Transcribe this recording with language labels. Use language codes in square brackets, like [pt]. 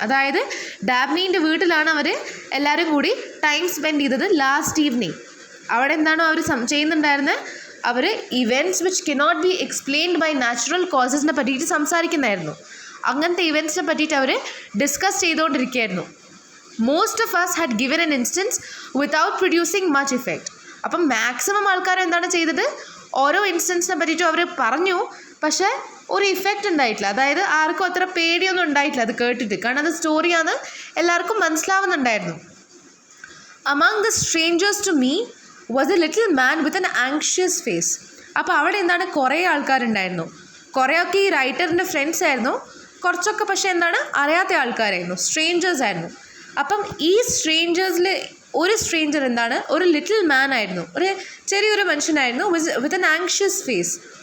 [ml] അതായത് ഡാബ്നീൻ്റെ വീട്ടിലാണ് അവർ എല്ലാവരും കൂടി ടൈം സ്പെൻഡ് ചെയ്തത് [en] Last evening. [ml] അവിടെ എന്താണ് അവർ ചെയ്യുന്നുണ്ടായിരുന്നത്? അവർ [en] events which cannot be explained by natural കോസസിനെ [ml] പറ്റിയിട്ട് സംസാരിക്കുന്നായിരുന്നു. അങ്ങനത്തെ ഇവൻറ്റ്സിനെ പറ്റിയിട്ട് അവർ discuss ചെയ്തുകൊണ്ടിരിക്കുകയായിരുന്നു. [en] Most of us had given an instance without producing much effect. [ml] അപ്പം മാക്സിമം ആൾക്കാർ എന്താണ് ചെയ്തത്? ഓരോ ഇൻസ്റ്റൻസിനെ പറ്റിയിട്ടും അവർ പറഞ്ഞു, പക്ഷേ ഒരു ഇഫക്റ്റ് ഉണ്ടായിട്ടില്ല. അതായത് ആർക്കും അത്ര പേടിയൊന്നും ഉണ്ടായിട്ടില്ല അത് കേട്ടിട്ട്, കാരണം അത് സ്റ്റോറിയാണ്, എല്ലാവർക്കും മനസ്സിലാവുന്നുണ്ടായിരുന്നു. [en] Among the strangers to me was a little man with an anxious face. [ml] അപ്പോൾ അവിടെ എന്താണ്, കുറേ ആൾക്കാരുണ്ടായിരുന്നു. കുറേയൊക്കെ ഈ റൈറ്ററിൻ്റെ ഫ്രണ്ട്സ് ആയിരുന്നു, കുറച്ചൊക്കെ പക്ഷേ എന്താണ് അറിയാത്ത ആൾക്കാരായിരുന്നു, സ്ട്രേഞ്ചേഴ്സ് ആയിരുന്നു. അപ്പം ഈ സ്ട്രേഞ്ചേഴ്സിൽ ഒരു സ്ട്രേഞ്ചർ എന്താണ്, ഒരു ലിറ്റിൽ മാൻ ആയിരുന്നു, ഒരു ചെറിയൊരു മനുഷ്യനായിരുന്നു, [en] With an anxious face.